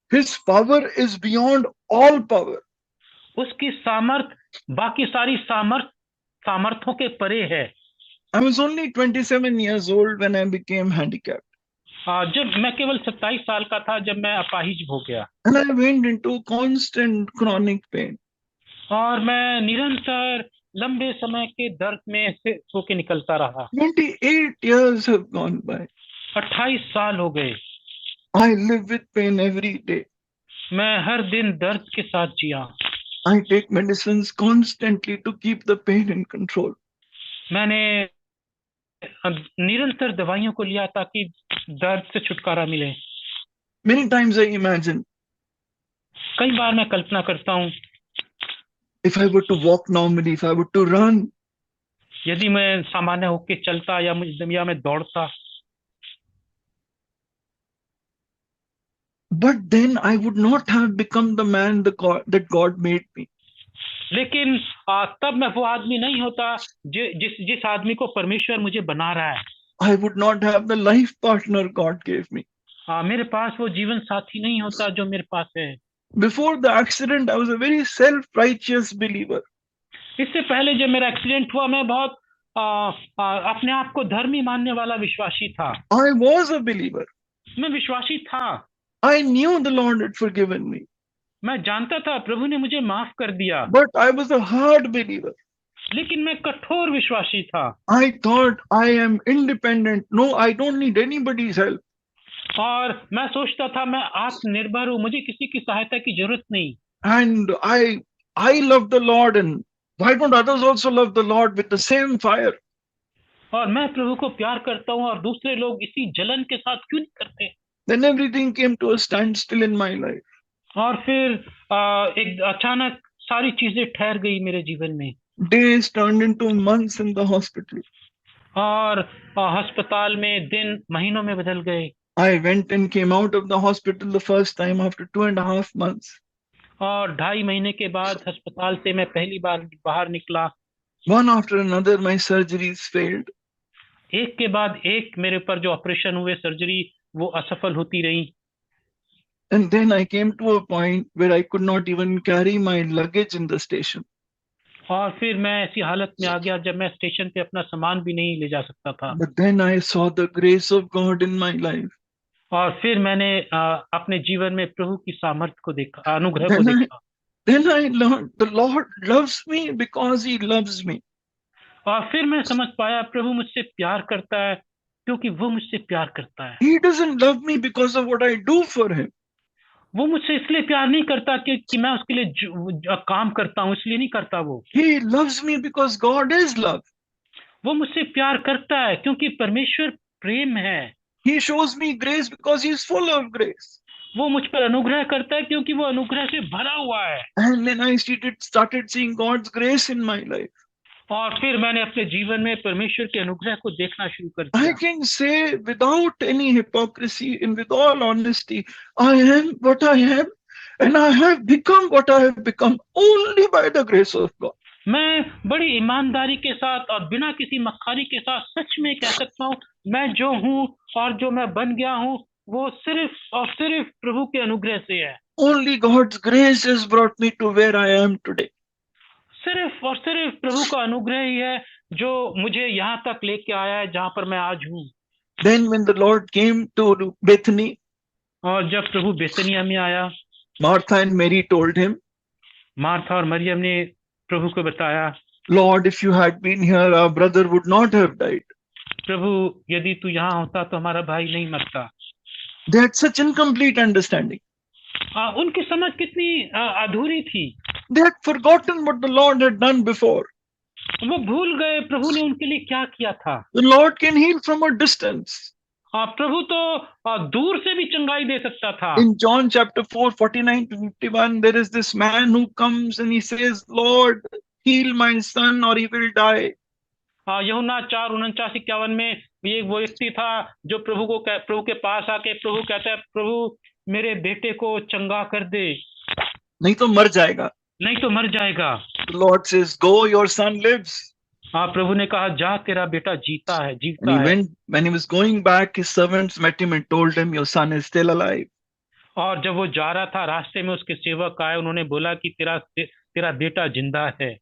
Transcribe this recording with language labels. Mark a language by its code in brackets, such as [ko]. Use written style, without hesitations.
[en] His power is beyond all power. [hi] उसकी सामर्थ बाकी सारी सामर्थों के परे है। [en] I was only 27 years old when I became handicapped. [hi] जब मैं केवल 27 साल का था जब मैं अपाहिज हो गया, [en] And I went into constant chronic pain. [hi] और मैं निरंतर लंबे समय के दर्द में से होके निकलता रहा। [en] 28 years have gone by. [hi] 28 साल हो गए। [en] I live with pain every day. [hi] मैं हर दिन दर्द के साथ जिया। [en] I take medicines constantly to keep the pain in control. [hi] मैंने निरंतर दवाइयों को लिया ताकि दर्द से छुटकारा मिले। [en] Many times I imagine, [hi] कई बार मैं कल्पना करता हूँ, [en] if I were to walk normally, if I were to run, [hi] यदि मैं सामान्य होके चलता या मैं दौड़ता, [en] but then I would not have become the man that God made me. [hi] लेकिन तब मैं वो आदमी नहीं होता जिस आदमी को परमेश्वर मुझे बना रहा है। [en] I would not have the life partner God gave me. [hi] मेरे पास वो जीवन साथी नहीं होता जो मेरे पास है। [en] Before the accident, I was a very self-righteous believer. [hi] इससे पहले जब मेरा एक्सीडेंट हुआ, मैं बहुत अपने आप को धर्मी मानने वाला विश्वासी था। [en] I was a believer. [hi] मैं विश्वासी था। [en] I knew the Lord had forgiven me. [hi] मैं जानता था प्रभु ने मुझे माफ कर दिया। [en] But I was a hard believer. [hi] लेकिन मैं कठोर विश्वासी था। [en] I thought I am independent. No, I don't need anybody's help. [hi] और मैं सोचता था मैं आत्मनिर्भर हूँ, मुझे किसी की सहायता की जरूरत नहीं। [en] And I love the Lord, and why don't others also love the Lord with the same fire? [hi] और मैं प्रभु को प्यार करता हूँ और दूसरे लोग इसी जलन के साथ क्यों नहीं करते। [en] Then everything came to a standstill in my life. [hi] और फिर एक अचानक सारी चीजें ठहर गई मेरे जीवन में। [en] Days turned into months in the hospital. [hi] और अस्पताल में दिन महीनों में बदल गए। [en] I went and came out of the hospital the first time after 2.5 months. [hi] और 2.5 महीने के बाद अस्पताल से मैं पहली बार बाहर निकला। [en] One after another, my surgeries failed. [hi] एक के बाद एक मेरे ऊपर जो ऑपरेशन हुए, सर्जरी, वो असफल होती रही। [en] And then I came to a point where I could not even carry my luggage in the station. [hi] और फिर मैं ऐसी हालत में आ गया जब मैं स्टेशन पे अपना सामान भी नहीं ले जा सकता था। [en] But then I saw the grace of God in my life. [hi] और फिर मैंने अपने जीवन में प्रभु की सामर्थ्य को देखा, अनुग्रह को देखा। [en] Then I learned the Lord loves me because He loves me. [hi] और फिर मैं समझ पाया प्रभु मुझसे प्यार करता है क्योंकि वो मुझसे प्यार करता है। [en] He doesn't love me because of what I do for Him. [hi] वो मुझसे इसलिए प्यार नहीं करता कि मैं उसके लिए काम करता हूँ, इसलिए नहीं करता वो। [en] He loves me because God is love. [hi] वो मुझसे प्यार करता है क्योंकि परमेश्वर प्रेम है। [en] He shows me grace because He is full of grace. [hi] वो मुझ पर अनुग्रह करता है क्योंकि वो अनुग्रह से भरा हुआ है। [en] And then I started seeing God's grace in my life. [hi] और फिर मैंने अपने जीवन में परमेश्वर के अनुग्रह को देखना शुरू कर [en] I [hi] दिया। [en] can say without any hypocrisy and with all honesty, I am what I am, and I have become what I have become only by the grace of God. [hi] मैं बड़ी ईमानदारी के साथ और बिना किसी मक्खारी के साथ सच में कह सकता हूँ, मैं जो हूँ और जो मैं बन गया हूँ वो सिर्फ और सिर्फ प्रभु के अनुग्रह से है। [en] Only God's grace has brought me to where I am today. [hi] सिर्फ और सिर्फ प्रभु का अनुग्रह ही है जो मुझे यहाँ तक लेके आया है जहाँ पर मैं आज हूँ। [en] Then when the Lord came to Bethany, [hi] और जब प्रभु बेतनिया में आया, [en] Martha and Mary told him, [hi] Martha और मरियम ने प्रभु को बताया, [en] Lord, if you had been here, our brother would not have died. [hi] प्रभु यदि तू यहाँ होता तो हमारा भाई नहीं मरता। [en] They had such incomplete understanding. [hi] उनकी समझ कितनी अधूरी थी। [en] They had forgotten what the Lord had done before. [hi] वो भूल गए प्रभु ने उनके लिए क्या किया था। [en] The Lord can heal from a distance. [hi] प्रभु तो दूर से भी चंगाई दे सकता था। [en] In John chapter 4, 49 to 51, there is this man who comes and he says, Lord, heal my son or he will die. [hi] यूहन्ना 4:49-51 में ये वो व्यक्ति था जो प्रभु के पास आके प्रभु कहता है, प्रभु मेरे बेटे को चंगा कर दे, नहीं तो मर जाएगा. नहीं तो मर जाएगा. [en] The Lord says, go, your son lives. [hi] हाँ, प्रभु ने कहा जा, तेरा बेटा जीता है, [en] And [hi] जीवता [en] he [hi] है. [en] went, when he was going back, his servants met him and told him, your son is still alive. [hi] और जब वो जा रहा था, रास्ते में उसके सेवक आए, उन्होंने बोला कि तेरा बेटा जिंदा है.